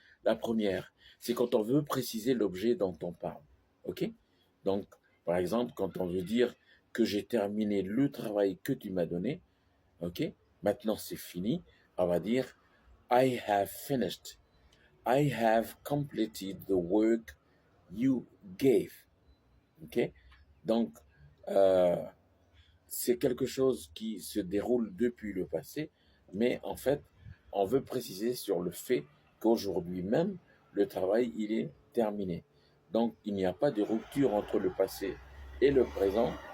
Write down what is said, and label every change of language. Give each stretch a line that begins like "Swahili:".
French: La première, c'est quand on veut préciser l'objet dont on parle. Ok? Donc, par exemple, quand on veut dire que j'ai terminé le travail que tu m'as donné, ok? Maintenant c'est fini, on va dire
English: I have finished. I have completed the work you gave.
French: Ok? Donc, euh, c'est quelque chose qui se déroule depuis le passé, mais en fait, on veut préciser sur le fait qu'aujourd'hui même, le travail, il est terminé. Donc, il n'y a pas de rupture entre le passé et le présent.